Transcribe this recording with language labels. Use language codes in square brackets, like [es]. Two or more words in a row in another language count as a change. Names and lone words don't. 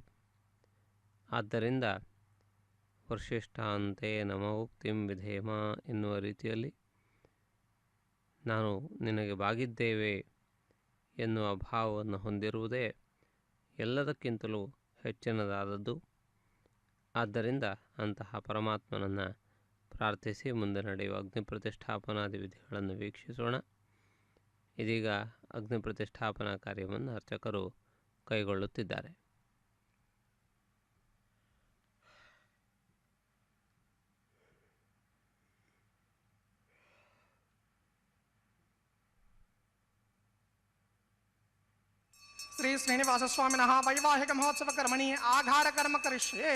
[kn] ಆದ್ದರಿಂದ [sa] ವರ್ಷಿಷ್ಠಾಂತೆ ನಮೋಕ್ತಿಂ ವಿಧೇಮ [kn] ಎನ್ನುವ ರೀತಿಯಲ್ಲಿ ನಾನು ನಿನಗೆ ಬಾಗಿದ್ದೇವೆ ಎನ್ನುವ ಭಾವವನ್ನು ಹೊಂದಿರುವುದೇ ಎಲ್ಲದಕ್ಕಿಂತಲೂ ಹೆಚ್ಚಿನದಾದದ್ದು. ಆದ್ದರಿಂದ ಅಂತಹ ಪರಮಾತ್ಮನನ್ನು ಪ್ರಾರ್ಥಿಸಿ ಮುಂದೆ ನಡೆಯುವ ಅಗ್ನಿ ಪ್ರತಿಷ್ಠಾಪನಾದಿ ವಿಧಿಗಳನ್ನು ವೀಕ್ಷಿಸೋಣ. ಇದೀಗ ಅಗ್ನಿ ಪ್ರತಿಷ್ಠಾಪನಾ ಕಾರ್ಯವನ್ನು ಅರ್ಚಕರು ಕೈಗೊಳ್ಳುತ್ತಿದ್ದಾರೆ. [sa] श्री श्रीनिवास स्वामिन वैवाहिक महोत्सव कर्मणि आघार कर्म करिष्ये।